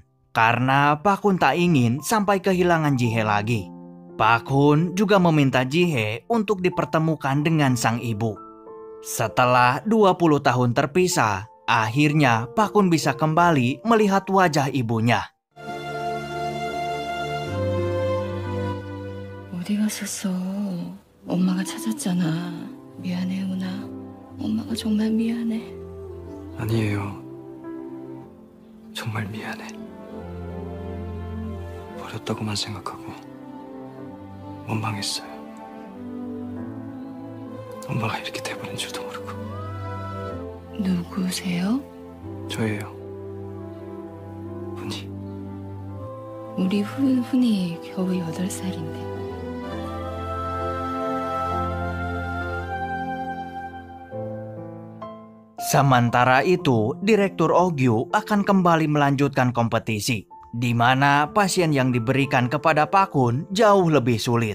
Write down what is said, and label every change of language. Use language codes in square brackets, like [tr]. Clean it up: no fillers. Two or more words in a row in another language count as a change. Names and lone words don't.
[id] Karena Pak Kun tak ingin sampai kehilangan Ji-hye lagi. Pak Kun juga meminta Ji-hye untuk dipertemukan dengan sang ibu. Setelah 20 tahun terpisah, akhirnya Pak Kun bisa kembali melihat wajah ibunya. [ko] 어디 갔었어? 엄마가 찾았잖아. 미안해, 은하. 엄마가 정말 미안해. 아니에요. 정말 미안해. 버렸다고만 생각하고 원망했어요. 엄마가 이렇게 돼버린 줄도 모르고. 누구세요? 저예요. 훈이. 우리 훈이 겨우 8살인데. [id] Sementara itu, Direktur Oh-gyu akan kembali melanjutkan kompetisi, di mana pasien yang diberikan kepada Pak Kun jauh lebih sulit.